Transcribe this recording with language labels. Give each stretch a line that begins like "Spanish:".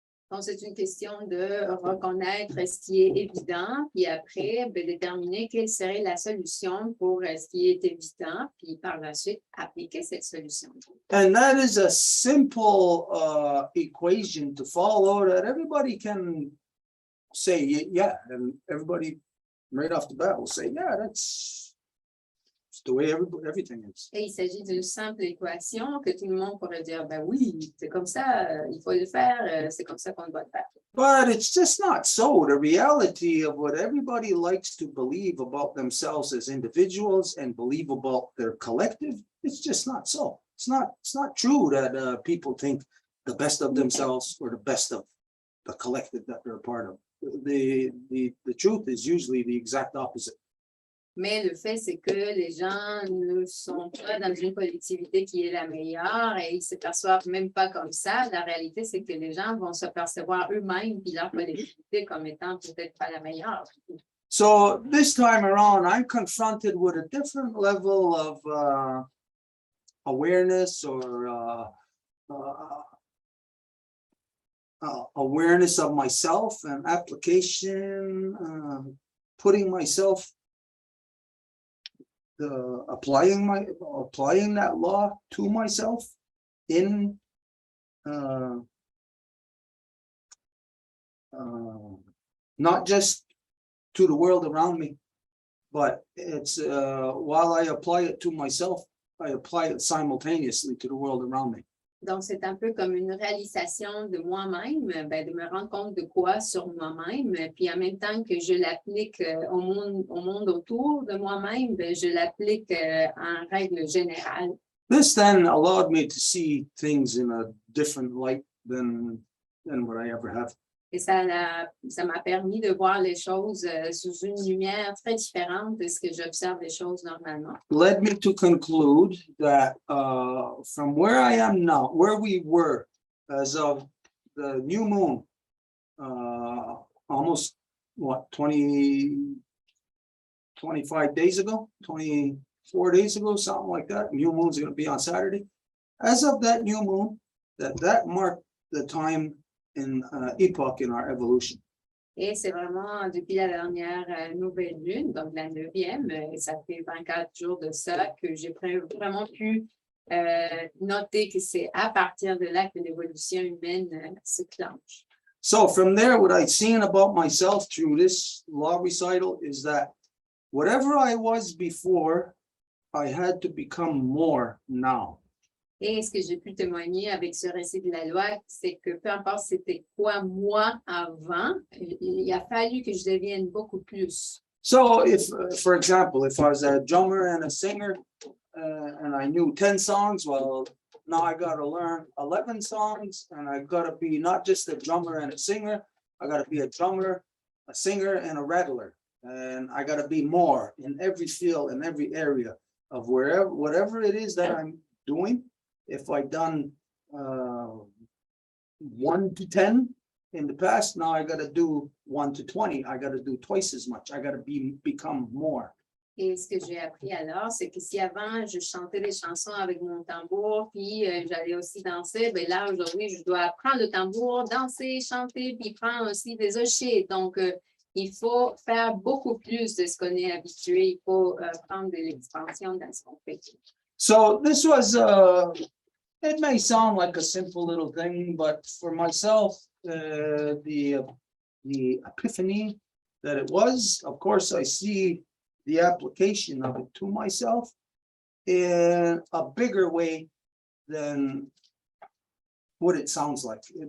French: Donc, c'est une question de reconnaître ce qui est évident, puis après, ben, déterminer quelle serait la solution pour ce qui est évident, puis par la suite, appliquer cette solution.
English: And that is a simple equation to follow that everybody can say, yeah, and everybody right off the bat will say, yeah, that's the way everything is.
French: Et il s'agit d'une simple équation que tout le monde pourrait dire, ben oui, c'est comme ça, il faut le faire, c'est comme ça qu'on doit le faire.
English: But it's just not so. The reality of what everybody likes to believe about themselves as individuals and believe about their collective, it's just not so. It's not true that people think the best of themselves or the best of the collective that they're a part of. The truth is usually the exact opposite.
French: Mais le fait, c'est que les gens ne sont pas dans une collectivité qui est la meilleure et ils ne se perçoivent même pas comme ça. La réalité, c'est que les gens vont se percevoir eux-mêmes puis leur collectivité comme étant peut-être pas la meilleure.
English: So this time around, I'm confronted with a different level of awareness or awareness of myself and application, putting myself, applying that law to myself in not just to the world around me, but it's while I apply it to myself, I apply it simultaneously to the world around me.
French: Donc, c'est un peu comme une réalisation de moi-même, de me rendre compte de quoi sur moi-même, puis en même temps que je l'applique au monde autour de moi-même, je l'applique en règle générale.
English: This then allowed me to see things in a different light than what I ever have.
French: Et ça m'a permis de voir les choses sous une lumière très différente de ce que j'observe les choses normalement.
English: Led me to conclude that from where I am now, where we were as of the new moon, almost 25 days ago, 24 days ago, something like that. New moon's going to be on Saturday. As of that new moon, that marked the time in epoch in our evolution.
French: Et c'est vraiment depuis la dernière nouvelle lune, donc la 9e, ça fait 24 jours de ça que j'ai vraiment pu noter que c'est à partir de là que l'évolution humaine se clenche.
English: So from there, what I've seen about myself through this law recital is that whatever I was before, I had to become more now.
French: Et ce que j'ai pu témoigner avec ce récit de la loi, c'est que peu importe c'était quoi moi avant, il a fallu que je devienne beaucoup plus.
English: So if, for example, if I was a drummer and a singer and I knew 10 songs, well, now I got to learn 11 songs and I got to be not just a drummer and a singer, I got to be a drummer, a singer, and a rattler. And I got to be more in every field, in every area of whatever it is that I'm doing. If I've done 1 to 10 in the past, now I got to do 1 to 20. I got to do twice as much. I got to become more.
French: Et ce que j'ai appris alors, c'est que si avant, je chantais des chansons avec mon tambour, puis j'allais aussi danser, bien là, aujourd'hui, je dois prendre le tambour, danser, chanter, puis prendre aussi des hochets. Donc, il faut faire beaucoup plus de ce qu'on est habitué. Il faut prendre de l'expansion dans ce qu'on fait.
English: So this was, it may sound like a simple little thing, but for myself, the epiphany that it was, of course, I see the application of it to myself in a bigger way than what it sounds like.